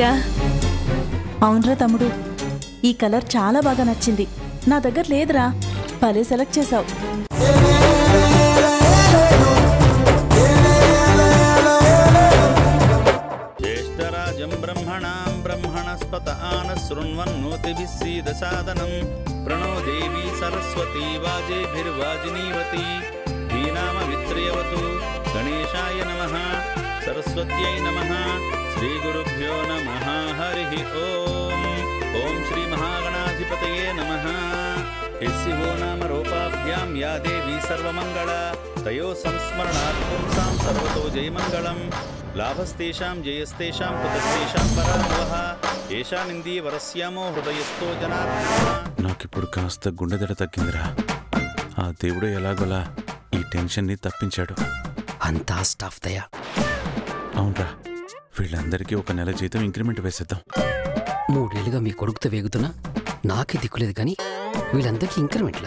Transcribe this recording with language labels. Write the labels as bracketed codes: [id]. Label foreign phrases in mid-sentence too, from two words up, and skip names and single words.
[te] అవునరా తమ్ముడు, ఈ కలర్ చాలా బాగా నచ్చింది. నా దగ్గర లేదురా, భలే సెలెక్ట్ చేసావు. [sa] జ్యేష్ఠరాజం బ్రహ్మణాం బ్రహ్మణస్పత ఆనశృణ్వన్నోతిభిः सीदसादनं प्रणो देवी सरस्वती वाजेभिर्वाजिनीवती धीनामवित्र्यवतु गणेशाय नमः सरस्वत्यै नमः श्रीगुरुभ्यो नमः हरिः ओम् ॐ श्रीमहागणाधिपतये नमः यस्य वो नाम रूपाभ्यां या देवी सर्वमङ्गला तयोः संस्मरणात् पुंसां सर्वतो जयमङ्गलम् लाभस्तेषां जयस्तेषां कुतस्तेषां पराभवः येषामिन्दीय वरस्यामो हृदयस्थो जनार्दनः. [te] నాకిప్పుడు కాస్త గుండెదడ తగ్గిందిరా. ఆ దేవుడు ఎలాగోలా ఈ టెన్షన్ని తప్పించాడు. అంతా స్టాఫ్ దయా. అవునరా, వీళ్ళందరికీ ఒక నెల జీతం ఇంక్రిమెంట్ వేసేద్దాం. 3 ఏళ్ళుగా మీ కొడుకుతో వేగుతున్నా నాకే దిక్కులేదు కానీ వీళ్ళందరికీ ఇంక్రిమెంట్లా?